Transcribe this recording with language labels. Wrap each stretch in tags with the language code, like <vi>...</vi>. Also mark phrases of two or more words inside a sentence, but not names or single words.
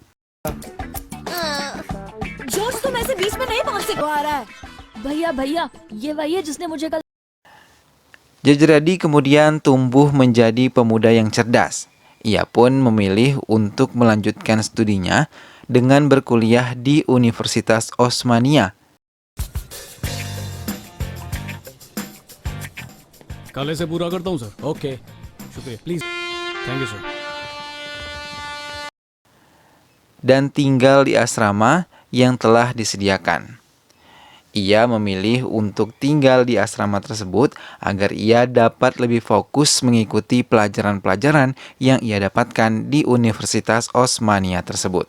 <id>Georgie Ready kemudian tumbuh menjadi pemuda yang cerdas. Ia pun memilih untuk melanjutkan studinya dengan berkuliah di Universitas Osmania.</id> <hi>कल से पूरा करता हूँ सर। ओके, शुक्रिया, प्लीज,</hi> <en>thank you</en> <hi>सर।</hi> <id>Dan tinggal di asrama yang telah disediakan. Ia memilih untuk tinggal di asrama tersebut agar ia dapat lebih fokus mengikuti pelajaran-pelajaran yang ia dapatkan di Universitas Osmania tersebut.</id>